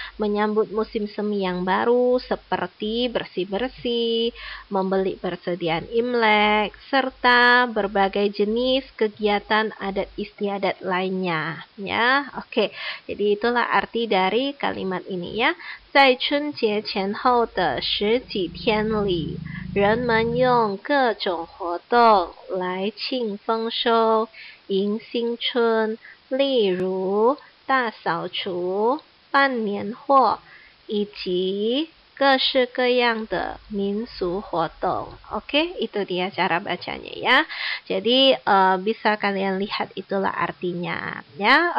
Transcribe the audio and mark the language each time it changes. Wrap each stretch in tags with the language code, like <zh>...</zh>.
<id>Menyambut musim semi yang baru seperti bersih-bersih, membeli persediaan Imlek, serta berbagai jenis kegiatan adat istiadat lainnya. Ya, oke. Jadi itulah arti dari kalimat ini, ya.</id> <zh>在春节前后的十几天里，人们用各种活动来庆丰收、迎新春，例如大扫除、办年货，以及各式各样的民俗活动.</zh> <id>Oke, itu dia cara bacanya, ya. Jadi bisa kalian lihat itulah artinya, ya.</id>